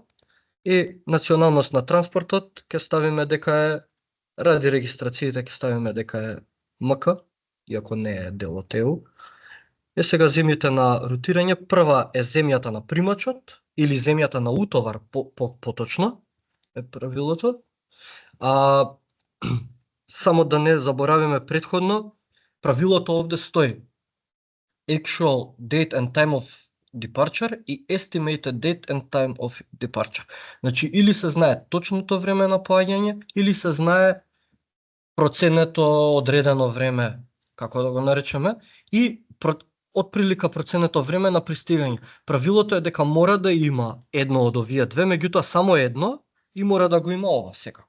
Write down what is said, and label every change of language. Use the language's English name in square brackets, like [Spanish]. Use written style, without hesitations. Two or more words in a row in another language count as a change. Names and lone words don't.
[Macedonian] И националност на транспортот ќе ставиме дека е, ради регистрацијата ќе ставиме дека е МК, иако не е дел од ЕУ. Сега земјите на рутирање, прва е земјата на примачот или земјата на утовар, поточно е правилото. Само да не заборавиме претходно, правилото овде стои [English] actual date and time of departure [Macedonian] и [English] estimated date and time of departure. [Macedonian] Значи, или се знае точното време на поаѓање, или се знае проценето одредено време, како да го наречеме, и отприлика проценето време на пристигање. Правилото е дека мора да има едно од овие две, меѓутоа само едно и мора да го има ова секако.